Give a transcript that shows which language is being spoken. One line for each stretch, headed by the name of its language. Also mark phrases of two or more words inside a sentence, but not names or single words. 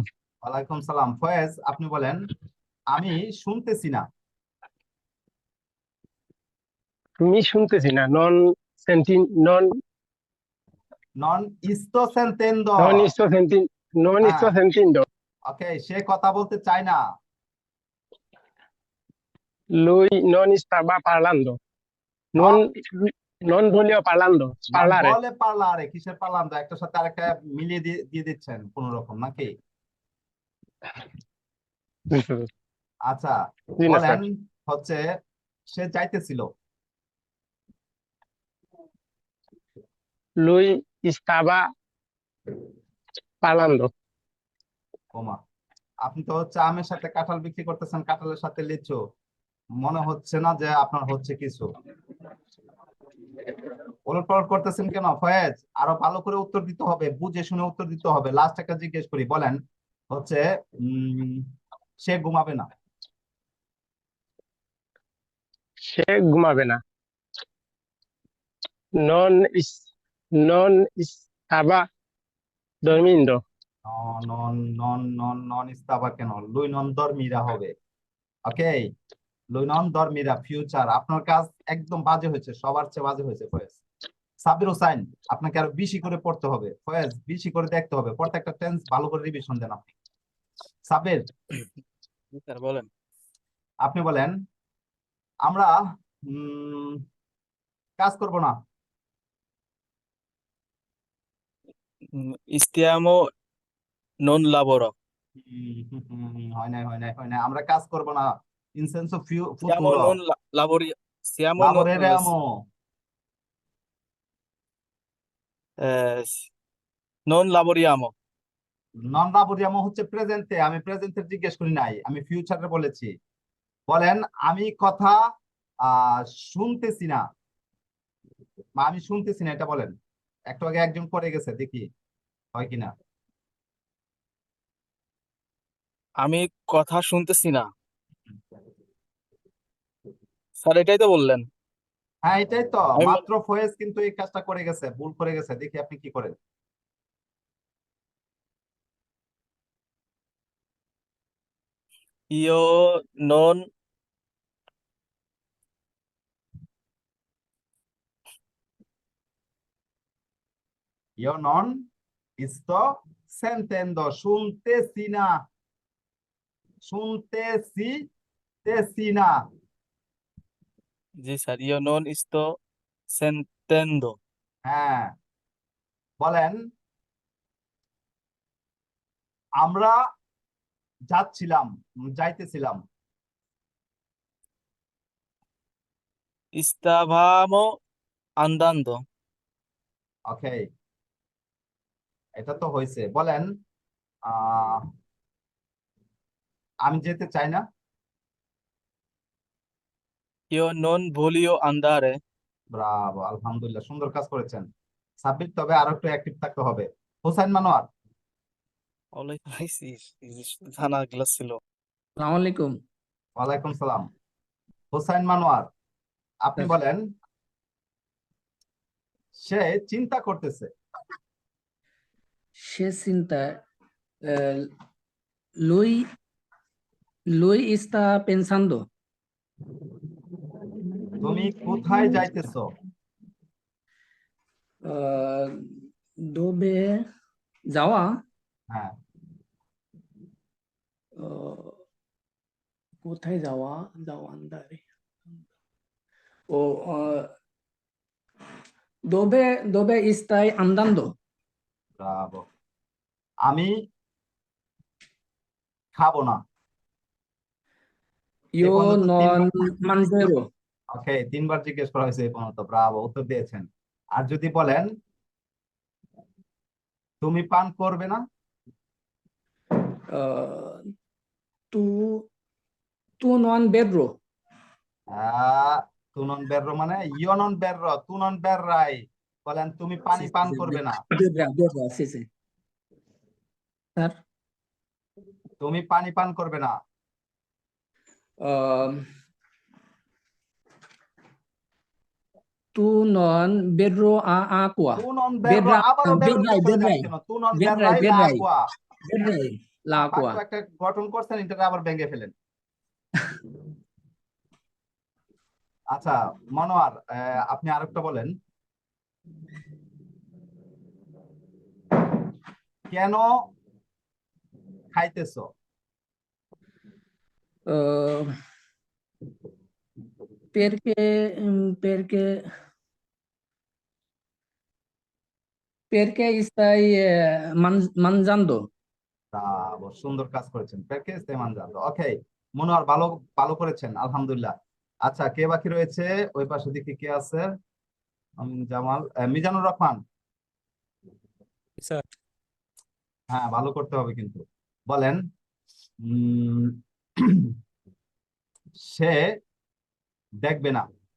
Arabic: وعليكم السلام.
Bangla: ফয়েজ আপনি বলেন আমি শুনতেছি না। তুমি শুনতেছি না।
Italian: non sentin non non sto sentendo. non sto sentin non
Bangla: হ্যাঁ,
Italian: sto sentindo.
Bangla: ওকে, সে কথা বলতে চায় না।
Italian: Lui non stava parlando. Non non voglio parlando. নন Parlare.
Bangla: বলে পারলারে, কিসের পারলাম তো একটার সাথে আরেকটা মিলিয়ে দিয়ে দিয়ে দিচ্ছেন কোন রকম নাকি? আচ্ছা, জি না বলেন স্যার। হচ্ছে সে চাইতেছিল।
Italian: Lui stava parlando.
Bangla: ওমা, আপনি তো হচ্ছে আমের সাথে কাঁঠাল বিক্রি করতেছেন, কাঁঠালের সাথে লিচু। মনে হচ্ছে না যে আপনার হচ্ছে কিছু। ওলটপালট করতেছেন কেন ফয়েজ? আরো ভালো করে উত্তর দিতে হবে, বুঝে শুনে উত্তর দিতে হবে। লাস্ট একটা জিজ্ঞেস করি, বলেন হচ্ছে উম সে ঘুমাবে না। সে ঘুমাবে না।
Spanish: non is non estaba durmiendo. non estaba
Bangla: কেন,
Italian: lui non dormirà
Bangla: হবে।
Italian: ওকে, lui non dormirà ফিউচার।
Bangla: আপনার কাজ একদম বাজে হয়েছে, সবার চেয়ে বাজে হয়েছে ফয়েজ। সাবির হোসাইন, আপনাকে আরো বেশি করে পড়তে হবে ফয়েজ, বেশি করে দেখতে হবে, প্রত্যেকটা টেন্স ভালো করে রিভিশন দেন আপনি। সাবির, স্যার বলেন। আপনি বলেন। আমরা কাজ করব না।
Italian: Stiamo non lavoro.
Bangla: হয় নাই, হয় নাই, হয় নাই, আমরা কাজ করব না।
English: in sense of
Italian: Siamo ফুতুরো, non lavori. Siamo লাবোরেরemo, eh, non lavoriamo. non lavoriamo
Bangla: হচ্ছে প্রেজেন্টে, আমি প্রেজেন্টে জিজ্ঞেস করি নাই, আমি ফিউচারে বলেছি। বলেন আমি কথা শুনতেছি না, বা আমি শুনতেছি না, এটা বলেন। একটু আগে একজন করে গেছে, দেখি হয় কিনা। আমি কথা শুনতেছি না। স্যার এটাই তো বললেন। হ্যাঁ এটাই তো, আমি মাত্র ফয়েজ কিন্তু এই কাজটা করে গেছে, ভুল করে গেছে, দেখি আপনি কি করেন।
Italian: io non io non sto sentendo,
Bangla: শুনতেছি না, শুনতেছি তেছি না। জি স্যার
Italian: io non sto sentendo.
Bangla: হ্যাঁ, বলেন আমরা যাচ্ছিলাম, যাইতেছিলাম।
Italian: Stavamo andando.
Bangla: ওকে, এটা তো হয়েছে। বলেন আহ আমি যেতে চাই না।
Italian: Io non voglio andare.
Bangla: ব্রাভো, আলহামদুলিল্লাহ, সুন্দর কাজ করেছেন সাব্বির, তবে আরো একটু অ্যাক্টিভ থাকতে হবে। হোসাইন মানোয়ার, ওলাই পাইছি জানা গ্লাস ছিল।
Arabic: السلام عليكم وعليكم السلام.
Bangla: হোসাইন মানোয়ার, আপনি স্যার। বলেন সে চিন্তা করতেছে। সে চিন্তা
Italian: লুই লুই está pensando
Bangla: তুমি কোথায় যাইতেছো? dove যাওয়া হ্যাঁ, কোথায় যাওয়া যাওয়া andare ও
Italian: dove stai andando
Bangla: ব্রাভো। আমি খাবো না।
Italian: io
Bangla: পর্যন্ত
Italian: non
Bangla: তিনবার,
Italian: mangerò
Bangla: ওকে, তিনবার জিজ্ঞেস করা হয়েছে এই পর্যন্ত, ব্রাভো, উত্তর দিয়েছেন। আর যদি বলেন তুমি পান করবে না?
Italian: tu tu non berrò tu non berrò মানে io non berrò, tu non berrai.
Bangla: বলেন তুমি পানি পান করবে না।
Italian: berrà sì sì স্যার
Bangla: তুমি পানি পান করবে না।
Italian: tu non berrò acqua tu non berrò,
Bangla: আবারও বেরোর দিকে চলে যান কেন?
Italian: tu non berrai la agua. berrai l'acqua
Bangla: বাক্য একটা গঠন করছেন, এটা আবার ভেঙে ফেলেন। আচ্ছা মনোয়ার, আপনি আরেকটা বলেন। কেন খাইতেছো?
Italian: perché perché stai mangiando
Bangla: সুন্দর কাজ করেছেন, প্যাকেজ তেমান জানতো। ওকে মনোয়ার, ভালো ভালো করেছেন, আলহামদুলিল্লাহ। আচ্ছা, কে বাকি রয়েছে? ওই পাশে দিকে কে আছে? জামাল, মিজানুর রহমান। স্যার হ্যাঁ, ভালো করতে হবে কিন্তু। বলেন উম সে দেখবে না।